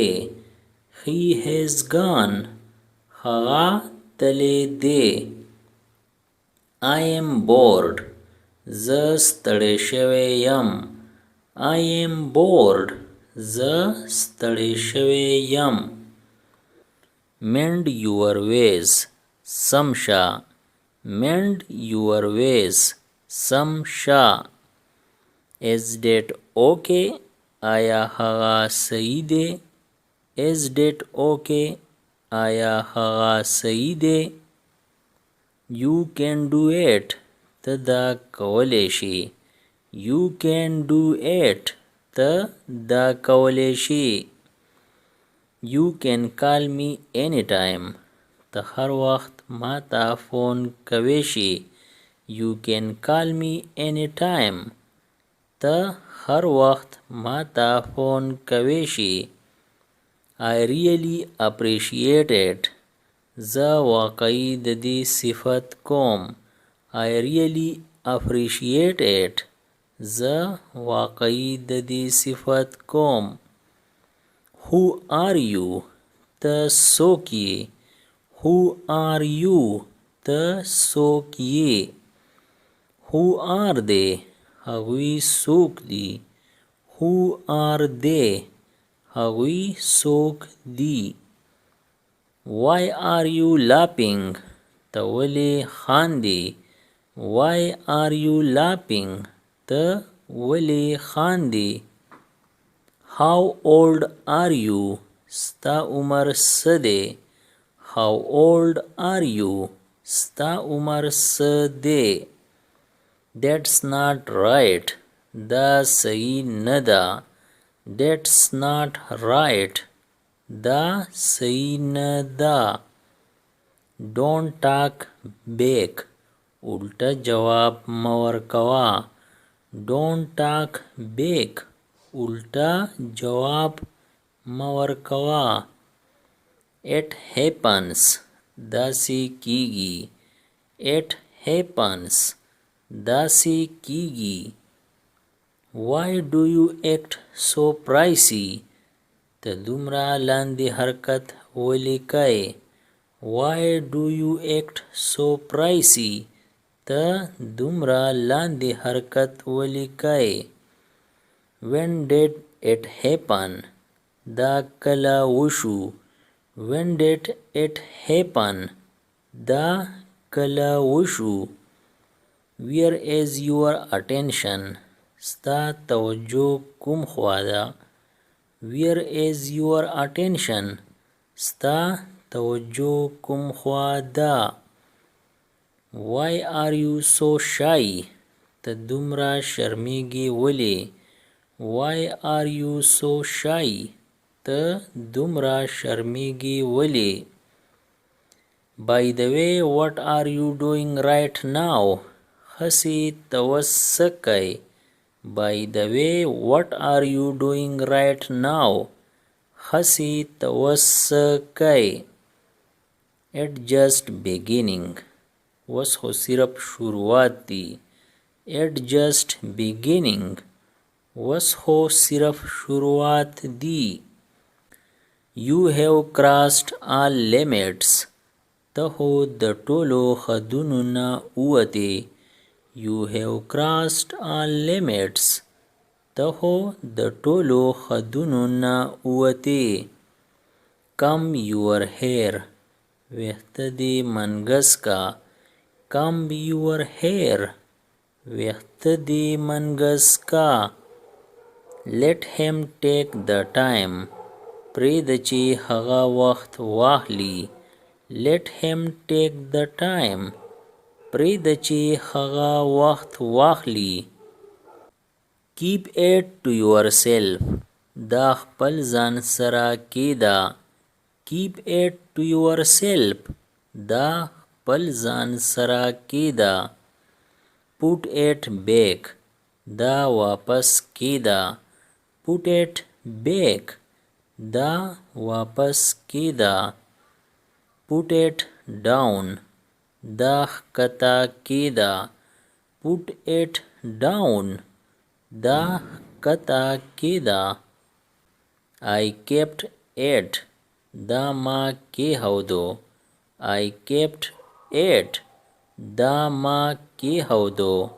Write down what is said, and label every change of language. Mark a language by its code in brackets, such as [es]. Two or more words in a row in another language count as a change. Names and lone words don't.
[en] He has gone. [ps] هغه تلی دی. [en] I am bored. [ps] زه ستړی شوی یم. [en] I am bored. [ps] زه ستړی شوی یم. [en] Mend your ways. [ps] سم شه. [en] Mend your ways. [ps] سم شه. [en] Is that okay? [ps] آیا هغه صحیح دی. [en] Is that okay? [ps] آیا هغه صحیح دی. [en] You can do it. [ps] ته دا کولی شي. [en] You can do it. [ps] ته دا کولی شي. [en] You can call me anytime. [ps] ته هر وخت ما ته فون کوي شي. [en] You can call me anytime. [ps] ته هر وخت ما ته فون کوي شي. [en] I really appreciate it. [ps] زه واقعي د دې صفت کوم. [en] I really appreciate it. [ps] زه واقعي د دې صفت کوم. [en] Who are you? [ps] ته څوک یې. [en] Who are you? [ps] ته څوک یې. [en] Who are they? [ps] هغوی څوک دي. [en] Who are they? [ps] هغوی څوک دي. [en] Why are you laughing? [ps] ته ولې خاندې. [en] Why are you laughing? [ps] ته ولې خاندې. [en] How old are you? [ps] ستا عمر څه دی. [en] How old are you? [ps] ستا عمر څه دی. [en] That's not right. [ps] دا صحیح نه ده. [en] That's not right. [ps] دا صحیح نه ده. [en] Don't talk back. [ps] الټه جواب مه ورکوه. [en] Don't talk back. [ps] الټه جواب مه ورکوه. [en] It happens. [ps] داسې کیږي. [en] It happens. [ps] داسې کیږي. [en] Why do you act so pricey? [ps] ته دومره لاندې حرکت ولې کوې. [en] Why do you act so pricey? [ps] ته دومره لاندې حرکت ولې کوې؟ [en] When did it happen? [ps] دا کله وشو؟ [en] When did it happen? [ps] دا کله وشو؟ [en] Where is your attention? [ps] ستا توجه کوم خوا ده؟ [en] Where is your attention? [ps] ستا توجه کوم خوا ده؟ [en] Why are you so shy? [ps] ته دومره شرمیږې ولې؟ [en] Why are you so shy? [ps] ته دومره شرمیږې ولې؟ [en] By the way, what are you doing right now? [ps] هسې ته اوس څه کوې؟ [en] By the way, what are you doing right now? [ps] هسې ته اوس څه کوې؟ [en] It's just beginning. [ps] اوس خو صرف شروعات دي. [en] It's just beginning. [ps] اوس خو صرف شروعات دي. [en] You have crossed all limits. [ps] ته خو د ټولو حدونو نه ووتې. [en] You have crossed all limits. [ps] ته خو د ټولو حدونو نه ووتې. [en] Comb your hair. [ps] ویښته دې منګس کا. [en] Comb your hair. [ps] ویښته دې منګس کا. [en] Let him take the time. [ps] پرېږده چې هغه وخت واخلي. [en] Let him take the time. [ps] پرېږده چې هغه وخت واخلي. [en] Keep it to yourself. [ps] دا خپل ځان سره کېږده. [en] Keep it to yourself. [ps] دا خپل ځان سره کېږده. [en] Put it back. [ps] دا واپس کېږده. [en] Put it back. [ps] دا واپس کېږده. [en] Put it down. [ps] دا ښکته کېږده. [en] Put it down. [ps] دا ښکته کېږده. [en] I kept it. [ps] دا ما کېښودو. [en] I kept it. [ps] دا ما کېښودو.